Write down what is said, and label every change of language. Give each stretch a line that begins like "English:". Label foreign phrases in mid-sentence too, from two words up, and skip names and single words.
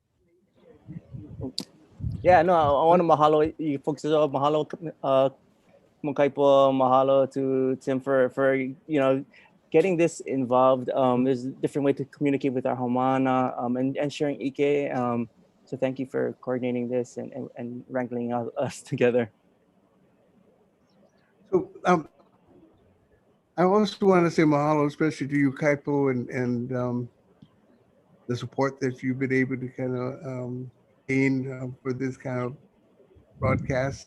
English: Yeah, no, I want to mahalo you folks as well. Mahalo Mukai po, mahalo to Tim for getting this involved. There's a different way to communicate with our Homana and sharing Ike. So thank you for coordinating this and wrangling us together. So I also want to say mahalo, especially to you, Kaipo, and the support that you've been able to kind of gain for this kind of broadcast.